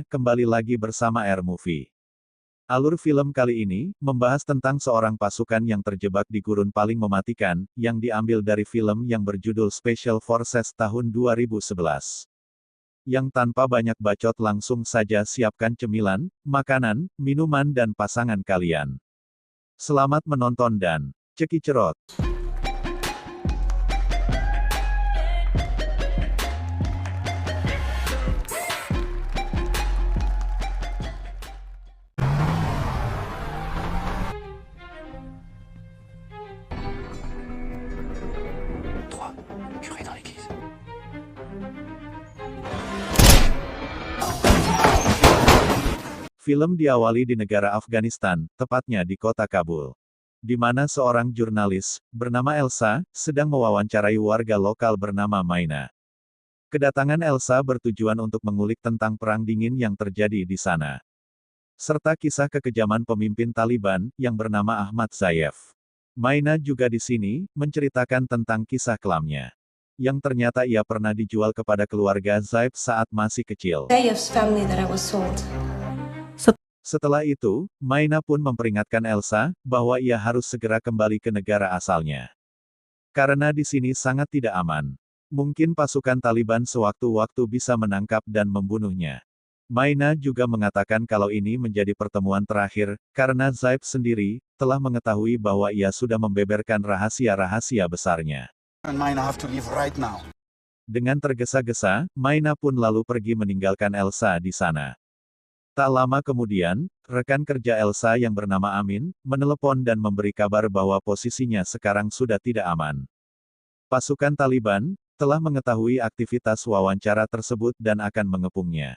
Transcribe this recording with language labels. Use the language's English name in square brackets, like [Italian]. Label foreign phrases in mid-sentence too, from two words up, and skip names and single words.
[Indonesian] Kembali lagi bersama Air Movie. Alur film kali ini membahas tentang seorang pasukan yang terjebak di gurun paling mematikan, yang diambil dari film yang berjudul Special Forces tahun 2011. Yang tanpa banyak bacot langsung saja siapkan cemilan, makanan, minuman dan pasangan kalian. Selamat menonton dan cekicerot. [French] Curé dans l'église. [Indonesian] Film diawali di negara Afghanistan, tepatnya di kota Kabul. Di mana seorang jurnalis, bernama Elsa, sedang mewawancarai warga lokal bernama Maina. Kedatangan Elsa bertujuan untuk mengulik tentang perang dingin yang terjadi di sana. Serta kisah kekejaman pemimpin Taliban, yang bernama Ahmad Zayef. Maina juga di sini, menceritakan tentang kisah kelamnya. Yang ternyata ia pernah dijual kepada keluarga Zaif saat masih kecil. [English] Zayev's family that I was sold. [Indonesian] Setelah itu, Maina pun memperingatkan Elsa, bahwa ia harus segera kembali ke negara asalnya. Karena di sini sangat tidak aman. Mungkin pasukan Taliban sewaktu-waktu bisa menangkap dan membunuhnya. Maina juga mengatakan kalau ini menjadi pertemuan terakhir, karena Zaif sendiri, telah mengetahui bahwa ia sudah membeberkan rahasia-rahasia besarnya. [English] And mine have to leave right now. [Indonesian] Dengan tergesa-gesa, Maina pun lalu pergi meninggalkan Elsa di sana. Tak lama kemudian, rekan kerja Elsa yang bernama Amin, menelepon dan memberi kabar bahwa posisinya sekarang sudah tidak aman. Pasukan Taliban, telah mengetahui aktivitas wawancara tersebut dan akan mengepungnya.